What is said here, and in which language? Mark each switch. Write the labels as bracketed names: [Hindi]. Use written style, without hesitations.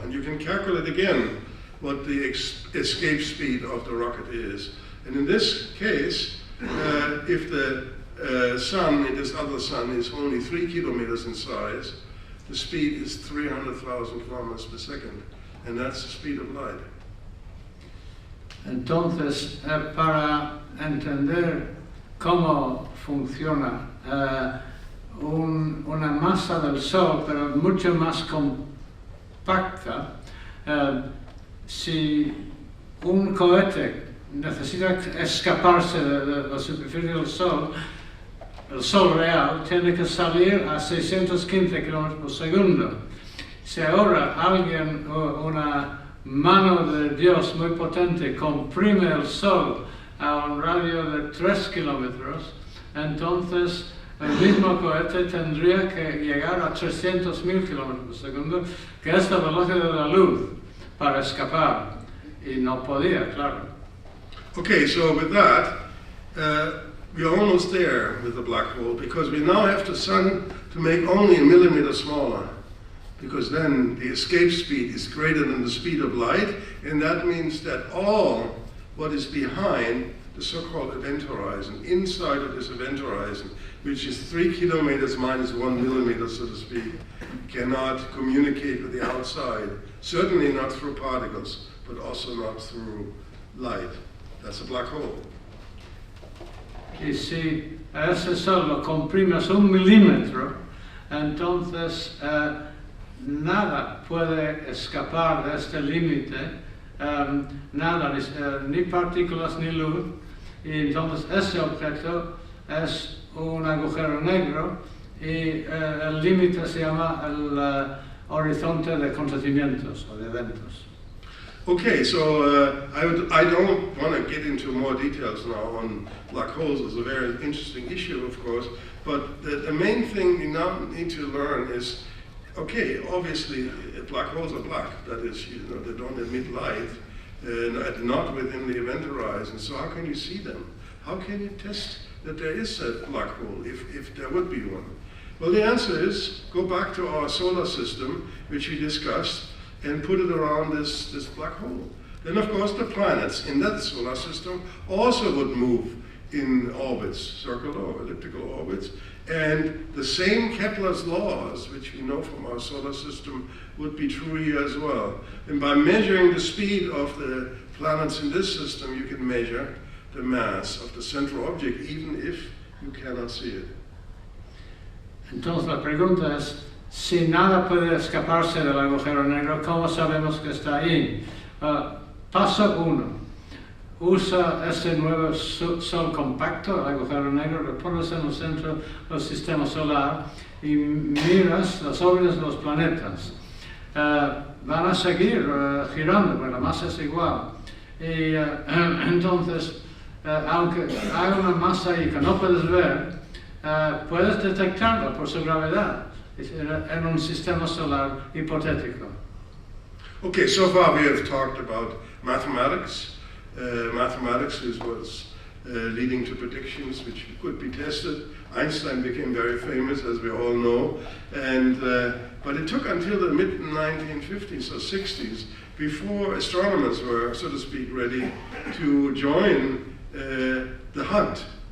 [English] And you can calculate again what the escape speed of the rocket is. And in this case, if the sun, in this other sun, is only 3 kilometers in size, the speed is 300,000 kilometers per second. And that's the speed of light. [Spanish] Entonces, para entender cómo funciona una masa del Sol, pero mucho más compacta, si un cohete necesita escaparse de la superficie del Sol, el Sol real tiene que salir a 615 kilómetros por segundo. Si ahora alguien, una mano de Dios muy potente, comprime el Sol a un radio de 3 kilómetros, entonces el mismo cohete tendría que llegar a 300.000 kilómetros por segundo, que es la velocidad de la luz, para escapar. Y no podía, claro. [English] Okay, so with that, we're almost there with the black hole, because we now have the sun to make only a millimeter smaller, because then the escape speed is greater than the speed of light, and that means that all what is behind the so-called event horizon, inside of this event horizon, which is 3 kilometers minus 1 millimeter, so to speak, cannot communicate with the outside, certainly not through particles, but also not through light. That's a black hole. [Spanish] Y si a ese Sol lo comprimes 1 milímetro, entonces nada puede escapar de este límite, nada, ni partículas ni luz, y entonces ese objeto es un agujero negro y el límite se llama el horizonte de acontecimientos o de eventos. [English] Okay, so I don't want to get into more details now on black holes. It's a very interesting issue, of course, but the main thing we now need to learn is, okay, obviously black holes are black. That is, they don't emit light, not within the event horizon. So how can you see them? How can you test that there is a black hole, if there would be one? Well, the answer is, go back to our solar system, which we discussed, and put it around this black hole. Then, of course, the planets in that solar system also would move in orbits, circular or elliptical orbits, and the same Kepler's laws, which we know from our solar system, would be true here as well. And by measuring the speed of the planets in this system, you can measure the mass of the central object, even if you cannot see it. [Spanish] Entonces la pregunta es, si nada puede escaparse del agujero negro, ¿cómo sabemos que está ahí? Paso 1. Usa ese nuevo Sol compacto, el agujero negro, lo pones en el centro del sistema solar y miras las órbitas de los planetas. Van a seguir girando, porque la masa es igual. Y entonces, aunque hay una masa ahí que no puedes ver, puedes detectarla por su gravedad. en un sistema solar hipotético. [English] Okay, so far we have talked about mathematics. Mathematics is what's leading to predictions which could be tested. Einstein became very famous, as we all know, and but it took until the mid-1950s or 60s before astronomers were, so to speak, ready to join the hunt.